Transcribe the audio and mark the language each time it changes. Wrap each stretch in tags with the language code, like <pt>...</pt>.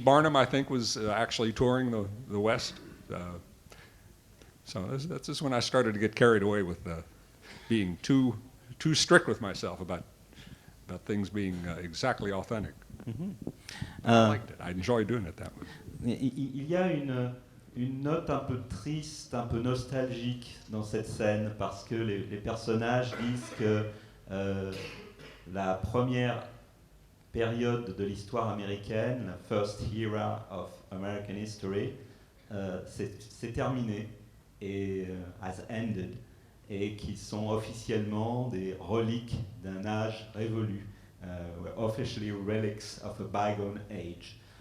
<en>Barnum, I think, was actually touring the West. So that's just when I started to get carried away with being too strict with myself about things being exactly authentic. I liked it. I enjoyed doing it that way.</en> <fr>Il y a une note un peu triste, un peu nostalgique dans cette scène, parce que les personnages disent que la première période de l'histoire américaine, la</fr> <en>first era of American history,</en> <fr>c'est terminé. Et</fr> <en>has ended.</en> <fr>et qui sont officiellement des reliques d'un âge révolu.</fr> <en>Officially relics of a bygone age.</en>